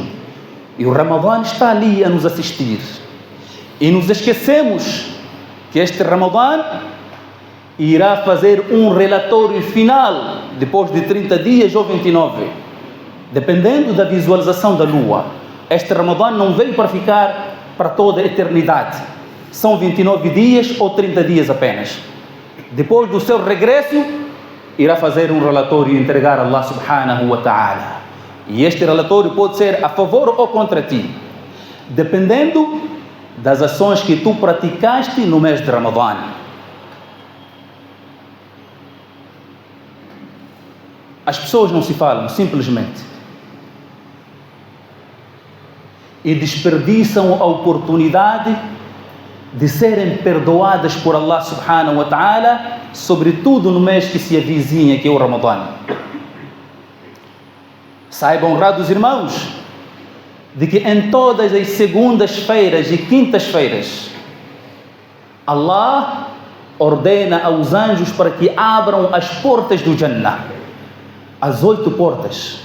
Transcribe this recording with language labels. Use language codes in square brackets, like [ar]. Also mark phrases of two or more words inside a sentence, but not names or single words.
[pt] E o Ramadã está ali a nos assistir. E nos esquecemos que este Ramadã irá fazer um relatório final depois de 30 dias ou 29, dependendo da visualização da lua. Este Ramadã não veio para ficar para toda a eternidade. São 29 dias ou 30 dias apenas. Depois do seu regresso, irá fazer um relatório e entregar a [ar] الله سبحانه وتعالى. [pt] E este relatório pode ser a favor ou contra ti, dependendo das ações que tu praticaste no mês de Ramadã. As pessoas não se falam, simplesmente. E desperdiçam a oportunidade de serem perdoadas por [ar] الله سبحانه وتعالى, [pt] sobretudo no mês que se avizinha, que é o Ramadã. Saibam, honrados irmãos, de que em todas as segundas-feiras e quintas-feiras, Allah ordena aos anjos para que abram as portas do Jannah, as 8 portas.